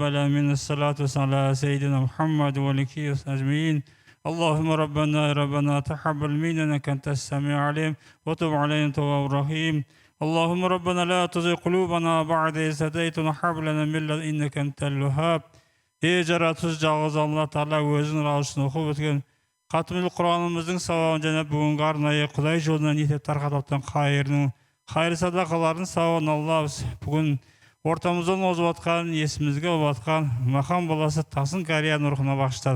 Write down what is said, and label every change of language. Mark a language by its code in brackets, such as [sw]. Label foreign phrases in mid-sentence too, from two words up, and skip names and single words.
[ar] العالمين الصلاة والسلام على سيدنا محمد وآله أجمعين اللهم ربنا تقبل منا إنك أنت السميع العليم وتب علينا تواب رحيم اللهم ربنا لا تزغ قلوبنا بعد إذ هديتنا وهب لنا من لدنك إنك أنت الوهاب [kk] Ey жаратушы жалғыз Алла Тағала өзінің разылығын оқып өткен қатмил Құранымыздың сауабын және бүгінгі арнайы Құдай жолынан етіп тарқатып жатқан қайыр садақалардың сауабын Алла бүгін ортамыздан озып жатқан есімізге алып жатқан Махан баласы Тасын Кәрияның рухына бағыштады.